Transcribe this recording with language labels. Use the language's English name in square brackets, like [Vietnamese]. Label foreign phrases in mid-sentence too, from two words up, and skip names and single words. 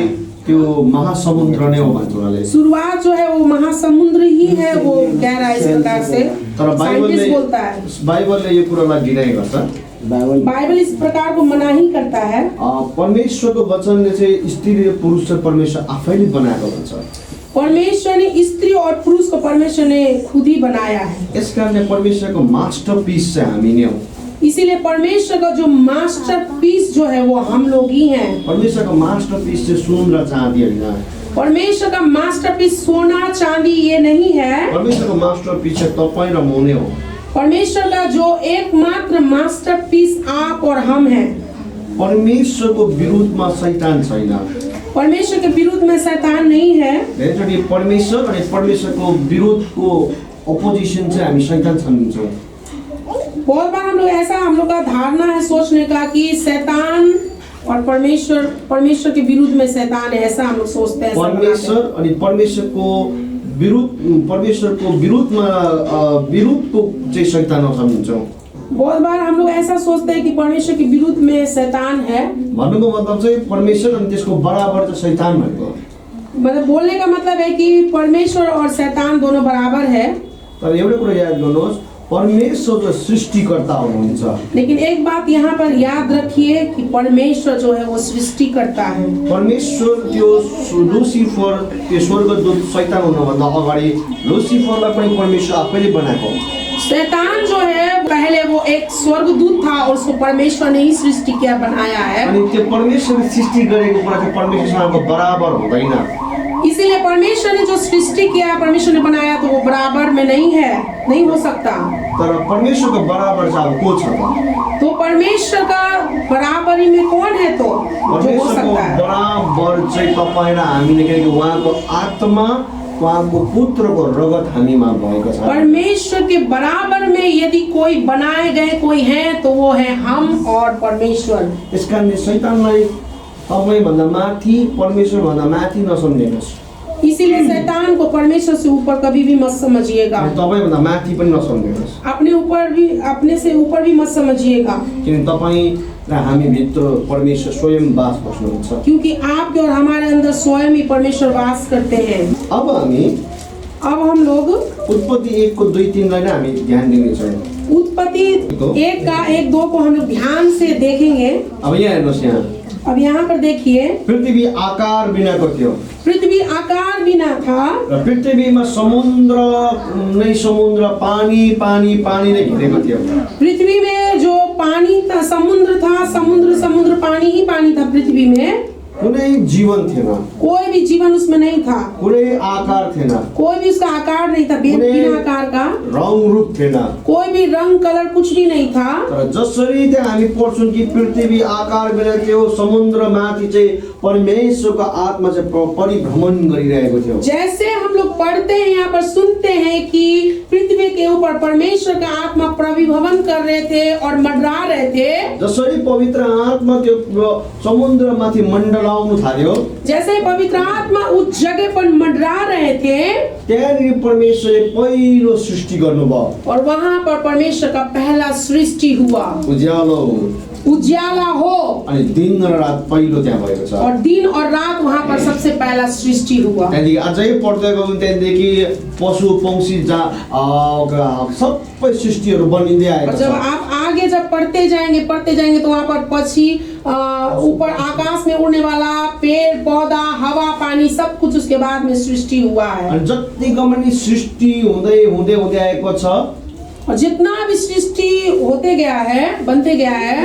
[Nepali] त्यो महासमुद्र नै हो भन्छ उनीहरूले। [Hindi] शुरुआत जो है वो महासमुद्र ही है, वो कह रहा है इस प्रकार से। [Nepali] तर [Hindi] साइंटिस्ट बोलता है, [Nepali] बाइबलले यो कुरालाई डिनाइ गर्छ। [Hindi] बाइबल इस प्रकार को मना ही करता है। [Nepali] परमेश्वरको वचनले चाहिँ स्त्री र पुरुष चाहिँ परमेश्वर आफैले बनाएको भन्छ। [Hindi] परमेश्वर ने स्त्री और पुरुष को परमेश्वर ने खुद ही बनाया है। [Nepali] यसकारणले परमेश्वरको मास्टरपीस चाहिँ हामी नै हौ। [Hindi] इसीलिए परमेश्वर का जो मास्टरपीस जो है वो हम लोग ही हैं। [Nepali] परमेश्वरको मास्टरपीस चाहिँ सुन र चाँदी हैन। [Hindi] परमेश्वर का मास्टरपीस सोना चांदी ये नहीं है। [Nepali] परमेश्वरको मास्टरपीस चाहिँ तपाई र म नै हो। [Hindi] परमेश्वर का जो एकमात्र मास्टरपीस आप और हम हैं। [Nepali] परमेश्वरको विरुद्धमा शैतान छैन। [Hindi] परमेश्वर के विरुद्ध में शैतान नहीं है। [Nepali] धेरैचोटि परमेश्वर अनि परमेश्वरको विरुद्धको अपोजिसन चाहिँ हामी शैतान सम्झन्छौँ। [Hindi] बहुत बार हम लोग का धारणा है सोचने का कि शैतान और परमेश्वर के विरुद्ध में शैतान है, ऐसा हम लोग सोचते हैं। [Nepali] परमेश्वर अनि परमेश्वरको विरुद्धको चाहिँ शैतान हो सम्झन्छौँ। [Hindi] बहुत बार हम लोग ऐसा सोचते हैं कि परमेश्वर के विरुद्ध में शैतान है। [Nepali] भन्नुको मतलब चाहिँ परमेश्वर अनि त्यसको बराबर चाहिँ शैतान भनेको। [Hindi] मतलब बोलने का मतलब है कि परमेश्वर और शैतान दोनों बराबर है। [Nepali] तर एउटा कुरा याद गर्नुहोस्, परमेश्वर जो सृष्टिकर्ता हुनुहुन्छ। [Hindi] लेकिन एक बात यहाँ पर याद रखिए कि परमेश्वर जो है वो सृष्टि करता है। [Nepali] परमेश्वर त्यो लुसिफर त्यो स्वर्गदूत शैतान हुनुभन्दा अगाडि लुसिफरलाई पनि परमेश्वर आफैले बनाएको। [Hindi] शैतान जो है पहले वो एक स्वर्गदूत था और उसको परमेश्वर ने ही सृष्टि किया, बनाया है। [Nepali] अनि त्यो परमेश्वरले सृष्टि गरेको कुरा चाहिँ परमेश्वरसँगको बराबर हुँदैन। [Hindi] इसीलिए परमेश्वर ने जो सृष्टि किया, परमेश्वर ने बनाया, तो वो बराबर में नहीं है, नहीं हो सकता। [Nepali] तर परमेश्वरको बराबर चाहिँ अब को छ त? [Hindi] तो परमेश्वर का बराबरी में कौन है तो जो हो [Nepali] परमेश्वरको [Hindi] सकता है? [Nepali] बराबर चाहिँ तपाईँ र हामीले, किनकि उहाँको आत्मा उहाँको पुत्रको रगत हामीमा भएको छ। [Hindi] परमेश्वर के बराबर में यदि कोई बनाए गए कोई है तो वो है हम और परमेश्वर। [Nepali] यसकारणले शैतानलाई तपाईँभन्दा माथि, परमेश्वरभन्दा माथि नसम्झिनुहोस्। [Hindi] इसीलिए शैतान को परमेश्वर से ऊपर कभी भी मत समझिएगा। [Nepali] तपाईँभन्दा माथि पनि नसम्झिनुहोस्। [Hindi] अपने ऊपर भी, अपने से ऊपर भी मत समझिएगा। [Nepali] किनकि तपाईँ र हामी भित्र परमेश्वर स्वयं वास बस्नुहुन्छ। [Hindi] क्योंकि आपके और हमारे अंदर स्वयं ही परमेश्वर वास करते हैं। अब हम लोग [Nepali] उत्पत्ति 1 को 2-3 लाई नै हामी ध्यान दिनेछौँ। [Hindi] उत्पत्ति 1 का 1-2 को हम लोग ध्यान से देखेंगे। [Nepali] अब यहाँ हेर्नुहोस्, यहाँ [Hindi] अब यहाँ पर देखिए, [Nepali] पृथ्वी आकार बिनाको थियो। [Hindi] पृथ्वी आकार बिना था [Nepali] र पृथ्वीमा समुद्र नै समुद्र, पानी पानी पानी नै घेरेको थियो। [Hindi] पृथ्वी में जो पानी था, समुद्र था, समुद्र समुद्र, पानी ही पानी था। पृथ्वी में [Nepali] कुनै जीवन थिएन, [Hindi] कोई भी जीवन उसमें नहीं था, [Nepali] कुनै आकार थिएन, [Hindi] कोई भी उसका आकार नहीं था, बिना आकार का, [Nepali] रंग रूप थिएन, [Hindi] कोई भी रंग कलर कुछ भी नहीं था। [Nepali] तर जसरी त्यहाँ हामी पढ्छौँ कि पृथ्वी आकार बिना थियो, समुद्र माथि चाहिँ परमेश्वरको आत्मा चाहिँ परिभ्रमण गरिरहेको थियो। [Hindi] जैसे हम लोग पढ़ते हैं, यहाँ पर सुनते हैं कि पृथ्वी के ऊपर परमेश्वर का आत्मा परिभ्रमण कर रहे थे और मंडरा रहे थे। [Nepali] जसरी पवित्र आत्मा त्यो समुद्र माथि मण्डलाउनु थाल्यो, [Hindi] जैसे पवित्र आत्मा उस जगह पर मंडरा रहे थे, [Nepali] त्यहाँनिर परमेश्वरले पहिलो सृष्टि गर्नुभयो [Hindi] और वहाँ पर परमेश्वर का पहला सृष्टि हुआ। [Nepali] उज्याला हो, अनि दिन र रात पहिलो त्यहाँ भएको छ। [Hindi] और दिन और रात वहाँ पर सबसे पहला सृष्टि हुआ। [Nepali] त्यहाँदेखि अझै पढ्दै गयौँ, त्यहाँदेखि पशु पंक्षी सबै सृष्टिहरू बनिँदै आएको [Hindi] और [Nepali] छ। [Hindi] जब आप आगे जब पढ़ते जाएंगे तो वहाँ पर पक्षी, ऊपर आकाश में उड़ने वाला, पेड़ पौधा, हवा पानी, सब कुछ उसके बाद में सृष्टि हुआ है। [Nepali] अनि जतिको पनि सृष्टि हुँदै हुँदै हुँदै आएको छ, [Hindi] और जितना भी सृष्टि होते गया है, बनते गया है,